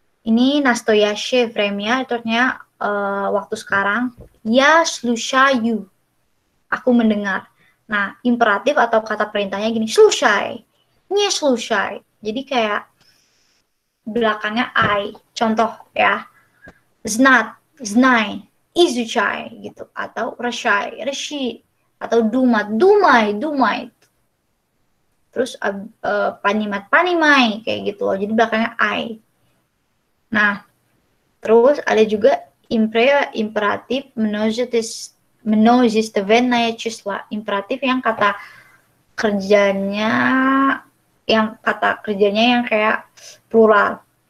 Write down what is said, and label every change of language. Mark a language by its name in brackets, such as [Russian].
[Indonesian] Ini [Russian] nastoyaще время, [Indonesian] itu artinya waktu sekarang. [Russian] Я слушаю. [Indonesian] Aku mendengar. Nah, imperatif atau kata perintahnya gini, [Russian] слушай, не слушай. [Indonesian] Jadi kayak belakangnya I. [Russian] Contoh ya, знать, знай, изучай gitu, atau решай, реши, atau думать, думай, думай. [Indonesian] Terus понимать, понимай, kayak gitu loh. Jadi belakangnya I. Nah, terus ada juga imperatif [Russian] множественное числа. [Indonesian] Imperatif yang kata kerjanya yang kayak plural.